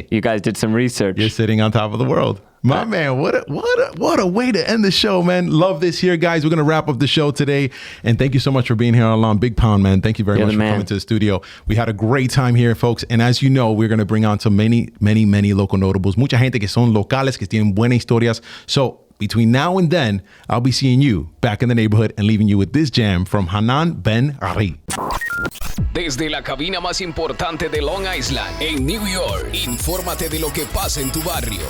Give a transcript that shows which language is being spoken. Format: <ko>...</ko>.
<en>so you guys did some research. You're sitting on top of the world. My man, what a way to end the show, man. Love this here, guys. We're going to wrap up the show today. And thank you so much for being here, Allon. Big pound, man. Thank you very much for coming to the studio. We had a great time here, folks. And as you know, we're going to bring on so many local notables.</en> <es>Mucha gente que son locales, que tienen buenas historias.</es> <en>So between now and then, I'll be seeing you back in the neighborhood and leaving you with this jam from Hanan Ben Ari.</en> <es>Desde la cabina más importante de Long Island, en New York, infórmate de lo que pasa en tu barrio.</es>